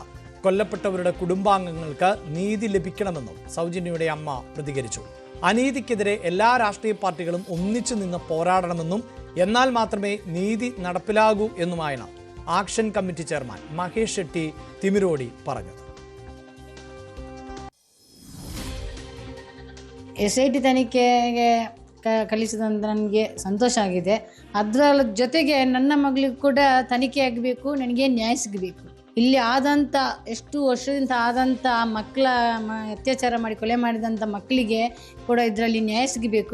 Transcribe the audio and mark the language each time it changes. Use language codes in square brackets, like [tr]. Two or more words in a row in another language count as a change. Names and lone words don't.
[ml] കൊല്ലപ്പെട്ടവരുടെ കുടുംബാംഗങ്ങൾക്ക് നീതി ലഭിക്കണമെന്നും സൗജന്യയുടെ അമ്മ പ്രതികരിച്ചു. അനീതിക്കെതിരെ എല്ലാ രാഷ്ട്രീയ പാർട്ടികളും ഒന്നിച്ചു നിന്ന് പോരാടണമെന്നും എന്നാൽ മാത്രമേ നീതി നടപ്പിലാകൂ എന്നുമായാണ് ആക്ഷൻ കമ്മിറ്റി ചെയർമാൻ മഹേഷ് ഷെട്ടി തിമിരോടി പറഞ്ഞത്. [kn] SIT ತನಿಖೆಗೆ ಕಳಿಸಿದಂತ ನನಗೆ ಸಂತೋಷ ಆಗಿದೆ. ಅದರ ಜೊತೆಗೆ ನನ್ನ ಮಗಳಿಗೂ ಕೂಡ ತನಿಖೆ ಆಗಬೇಕು, ನನಗೆ ನ್ಯಾಯ ಸಿಗಬೇಕು. ಇಲ್ಲಿ ಆದಂಥ ಎಷ್ಟು ವರ್ಷದಿಂದ ಆದಂಥ ಮಕ್ಕಳ ಅತ್ಯಾಚಾರ ಮಾಡಿ ಕೊಲೆ ಮಾಡಿದಂಥ ಮಕ್ಕಳಿಗೆ ಕೂಡ ಇದರಲ್ಲಿ ನ್ಯಾಯ ಸಿಗಬೇಕು.